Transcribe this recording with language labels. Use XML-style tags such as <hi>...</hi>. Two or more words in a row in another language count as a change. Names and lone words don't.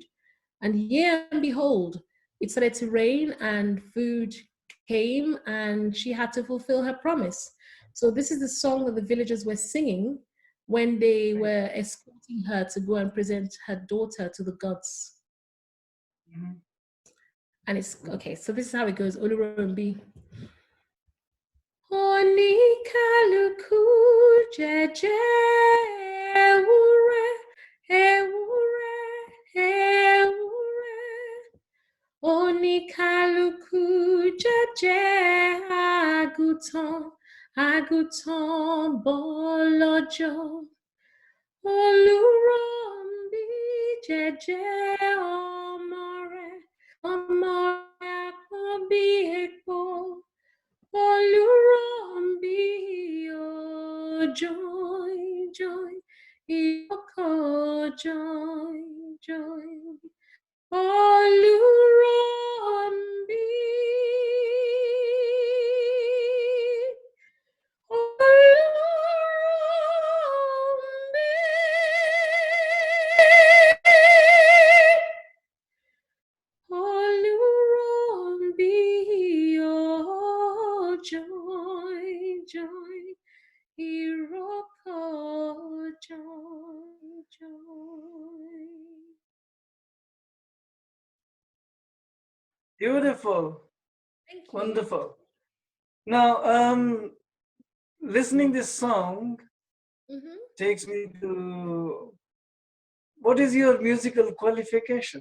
<en>And yeah, and behold, it started to rain and food came, and she had to fulfill her promise. So this is the song that the villagers were singing when they were escorting her to go and present her daughter to the gods. Mm-hmm. And it's okay, so this is how it goes. Oluronbi.</en> <yo>Oníkálukú jẹ́jẹ́ ewúrẹ́, ewúrẹ́, ewúrẹ́. Oníkálukú jẹ́jẹ́ àgùntàn, àgùntàn bọ́lọ́jọ́. Oluronbi jẹ́jẹ́ ọmọ rẹ̀, ọmọ rẹ̀ àkọ́bí epo. Oluronbi, oh joy, joy, Iyoko joy, joy. Oluronbi, Oluronbi. Oluronbi, oh joy, joy, Iroko joy, joy.</yo> <en>Beautiful. Thank you. Wonderful. Now, listening this song takes me to, what is your musical qualification?</en>